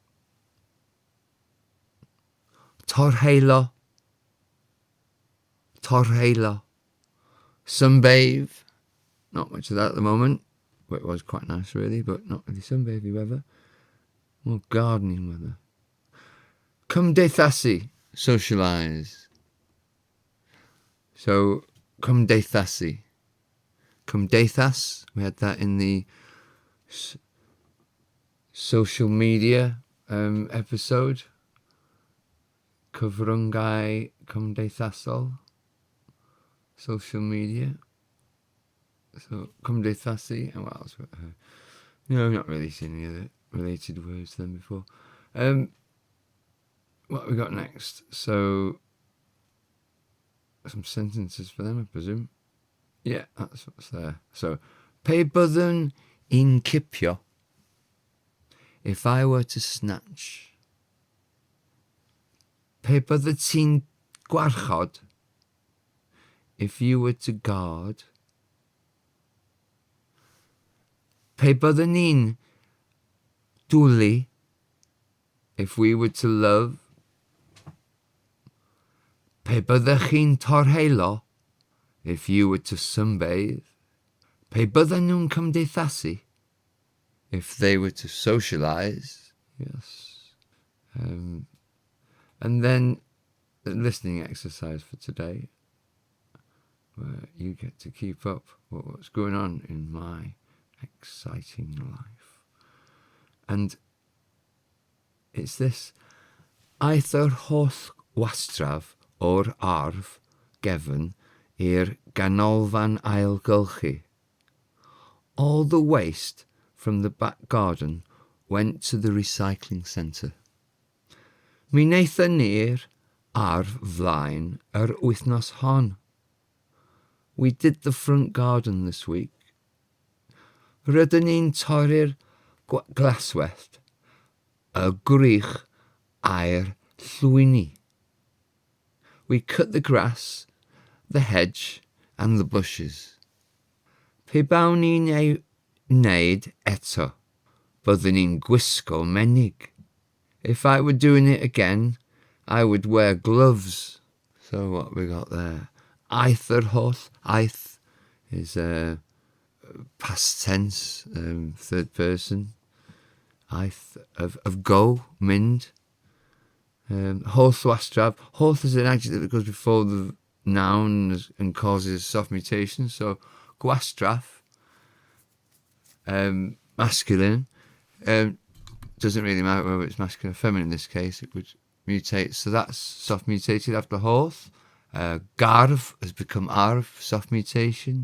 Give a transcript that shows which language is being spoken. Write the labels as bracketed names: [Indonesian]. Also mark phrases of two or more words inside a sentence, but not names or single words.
[Welsh] Torheilo, sunbathe. [English] Not much of that at the moment. Well, it was quite nice really, but not really sunbathy weather. More gardening weather. [Welsh] Cymdeithasu, socialise. So, cymdeithasu. Cymdeithas, [English] we had that in the social media episode. [Welsh] Cyfryngau cymdeithasol. [English] Social media. So, cymdeithasu, and what else? No, I've not really seen any other related words to them before. What have we got next? So, some sentences for them, I presume. Yeah, that's what's there. So, [Welsh] Byddwn I'n Cipio, [English] if I were to snatch. [Welsh] Byddet ti'n gwarchod, [English] if you were to guard. [Welsh] Byddwn i'n dwli, [English] if we were to love. [Welsh] Byddech chi'n torheilo, [English] if you were to sunbathe. [Welsh] Bydden nhw'n cymdeithasu, [English] if they were to socialise. Yes. And then the listening exercise for today, where you get to keep up with what's going on in my exciting life. And it's this. [Welsh] Aeth yr holl wastraf o'r arf gefn i'r ganolfan ailgylchu. [English] All the waste from the back garden went to the recycling centre. [Welsh] Mi wnaethon ni'r arf flaen yr wythnos hon. [English] We did the front garden this week. [Welsh] Rydyn ni'n torri'r glaswellt, y gwrych a'r llwyni. [English] We cut the grass, the hedge and the bushes. [Welsh] Pe bawn i'n wneud eto, byddwn i'n gwisgo menig. [English] If I were doing it again, I would wear gloves. So what we got there? [Welsh] Aeth yr holl. [English] Aeth is past tense, third person. Aeth of go, [Welsh] mynd. Holl wastraf. [English] Holl is an adjective that goes before the noun and causes soft mutation. So gwastraf, masculine. Doesn't really matter whether it's masculine or feminine in this case. It would mutate. So that's soft mutated after holl. Garf has become arf, soft mutation.